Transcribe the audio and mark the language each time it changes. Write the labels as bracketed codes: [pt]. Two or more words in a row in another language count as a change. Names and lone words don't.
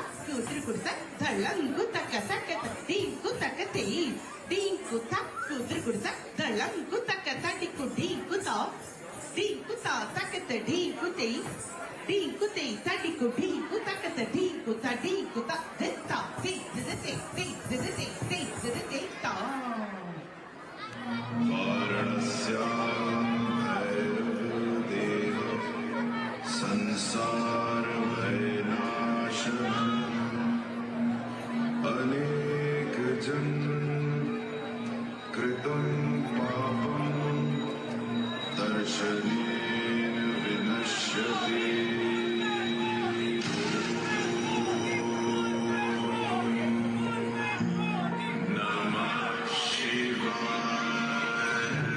[sa] कुतर कुतक धड़ंग कुतक तक दी कुतक ते दी कुतक कुतर कुतक धड़ंग कुतक तटी कुठी कुता दी कुता तक तडी कुते दी कुते तटी कुठी कुतक तडी कुता दी कुता दिता ती दिते ती दिते ती दिते ता संसार भयनाश अनेक जन कृतं पापं दर्शनेन विनश्यति नमः शिवाय